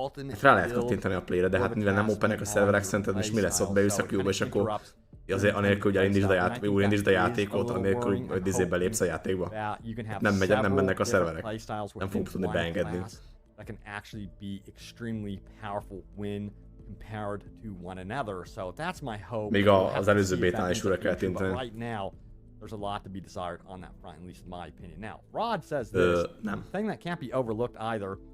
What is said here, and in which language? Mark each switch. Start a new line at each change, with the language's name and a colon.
Hungarian: Hát rá lehet kattintani a play-re, de hát mivel nem openek a szerverek, szerinted most mi lesz, ott beülsz a Q-ba, és akkor azért anélkül, hogy elindítsd a játékot, anélkül, hogy dizébe lépsz a játékba. Nem mennek a szerverek. Nem fogunk tudni beengedni.
English: That can actually be extremely powerful when compared to one another. So that's my hope.
Hungarian: Még az előző bétán is újra kell tinteni.
English: Right now, there's a lot to be desired on that front, at least in my opinion. Now, Rod says this,
Hungarian: nem.
English: thing that can't be overlooked either.